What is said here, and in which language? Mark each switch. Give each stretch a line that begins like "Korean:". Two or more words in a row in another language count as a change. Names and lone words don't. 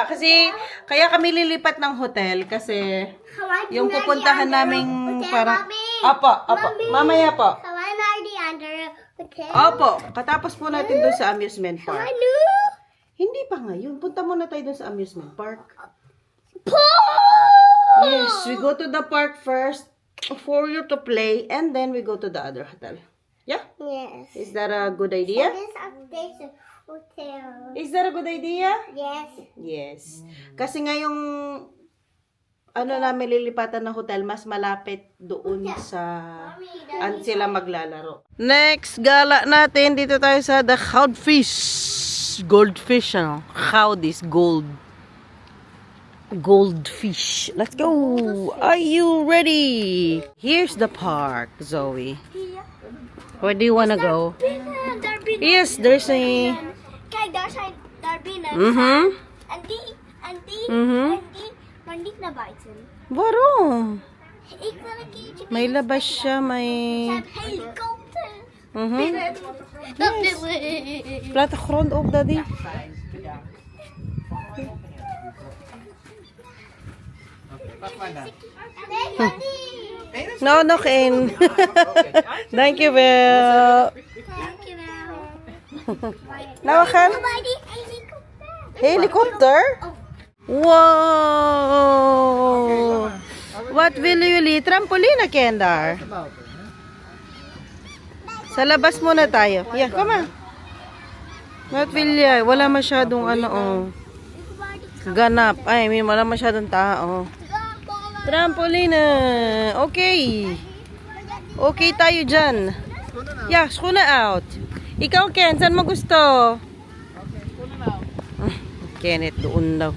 Filipino: Kasi, kaya kami lilipat ng hotel kasi yung pupuntahan naming parang... Apo. Mamaya po. Opo. Katapos po natin doon sa amusement park. Hindi pa ngayon. Punta muna tayo doon sa amusement park.
English: Yes, we go to the park first for you to play and then we go to the other hotel. Yeah? Yes. Is that a good idea? This update hotel. Is that a good idea? Yes. Yes.
Filipino: Kasi ngayong ano namin lilipatan ng hotel, mas malapit doon sa sila maglalaro. Next gala natin, dito tayo sa the Codfish.
English: Goldfish, ano? Cod is gold. Goldfish. Let's go. Are you ready? Here's the park, Zoe. Where do you wanna go? Yes, there's a... Okay, there's a Darbina. Mm-hmm. And the Mm-hmm.
Dutch: Maar niet naar buiten. Waarom? Ik wil een keertje
Filipino: May labas siya, may...
Dutch: een helikopter. Mhm. Dat wil ik. Plattegrond ook, daddy. Nee, Daddy. No, nog één. Dankjewel. Dankjewel. Nou, we gaan. Bij die helikopter. Helikopter? Wow! Wat willen jullie? Trampoline, Kendar?
Filipino: Sa labas muna tayo.
English: Yeah, come on. What will you?
Filipino: Wala masyadong ano, oh. Ganap. Ay,
English: I mean,
Filipino: wala masyadong tao.
English: Trampoline. Okay.
Filipino: Okay tayo dyan. Yeah, skuna out. Ikaw, Ken, saan mo gusto? Kenneth, doon daw.